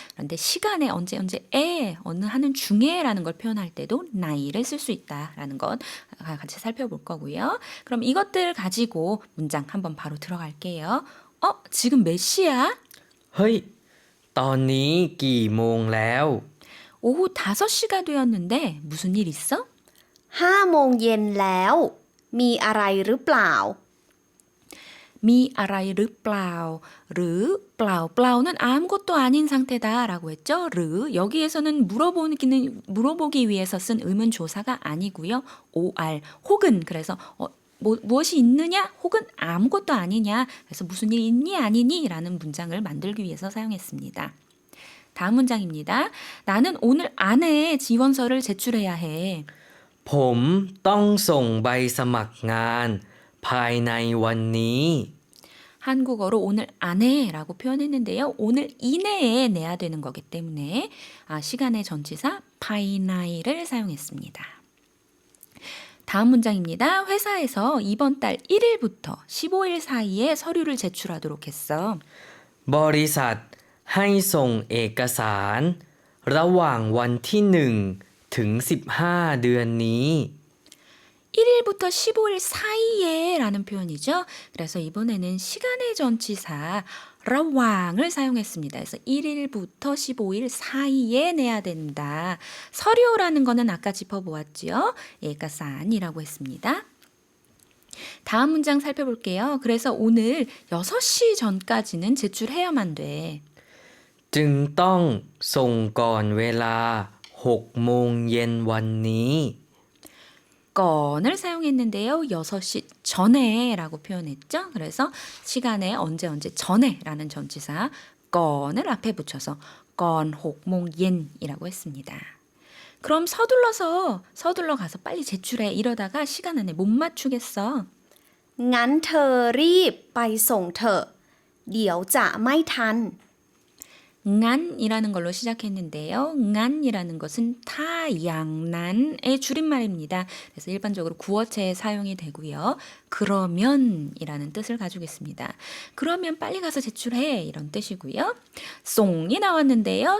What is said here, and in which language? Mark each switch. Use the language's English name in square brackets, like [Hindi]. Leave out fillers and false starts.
[Korean] 그런데 시간에 언제에 어느 하는 중에라는 걸 표현할 때도 나이를 쓸 수 있다라는 것 같이 살펴볼 거고요. 그럼 이것들 가지고 문장 한번 바로 들어갈게요. 지금 몇 시야? [Thai] เฮ้ย ตอนนี้กี่โมงแล้ว [Korean] 오후 5시가 되었는데 무슨 일 있어? [Thai] 5 โมงเย็นแล้ว มีอะไรหรือเปล่า [Korean] 미 알아이 르플라우 르 플라우 플라우는 아무것도 아닌 상태다라고 했죠. 르 여기에서는 물어보기 위해서 쓴 의문 조사가 아니고요. OR 혹은 그래서 무엇이 있느냐 혹은 아무것도 아니냐 그래서 무슨 일 있니 아니니라는 문장을 만들기 위해서 사용했습니다. 다음 문장입니다. 나는 오늘 안에 지원서를 제출해야 해. [Thai] ผมต้องส่งใบสมัครงานภายในวันนี้ [Korean] 한국어로 오늘 안에라고 표현했는데요. 오늘 이내에 내야 되는 거기 때문에 시간의 전치사 파이나이를 사용했습니다. 다음 문장입니다. 회사에서 이번 달 1일부터 15일 사이에 서류를 제출하도록 했어. [Thai] บริษัทให้ส่งเอกสารระหว่างวันที่1ถึง15เดือนนี้ [Korean] 1일부터 15일 사이에 라는 표현이죠. 그래서 이번에는 시간의 전치사 라왕을 사용했습니다. 그래서 1일부터 15일 사이에 내야 된다. 서류라는 거는 아까 짚어보았죠. 예가산이라고 했습니다. 다음 문장 살펴볼게요. 그래서 오늘 6시 전까지는 제출해야만 돼. [Thai] จึงต้องส่งก่อนเวลา6โมงเย็นวันนี้ [Korean] 건을 사용했는데요. 6시 전에 라고 표현했죠. 그래서 시간에 언제 전에 라는 전치사 건을 앞에 붙여서 건 혹몽옌이라고 했습니다. 그럼 서둘러 가서 빨리 제출해 이러다가 시간 안에 못 맞추겠어. [Thai] งั้นเธอรีบไปส่งเถอะ เดี๋ยวจะไม่ทัน [Korean] ngan이라는 걸로 시작했는데요. ngan이라는 것은 타양난의 줄임말입니다. 그래서 일반적으로 구어체에 사용이 되고요. 그러면이라는 뜻을 가지고 있습니다. 그러면 빨리 가서 제출해 이런 뜻이고요. 송이 나왔는데요.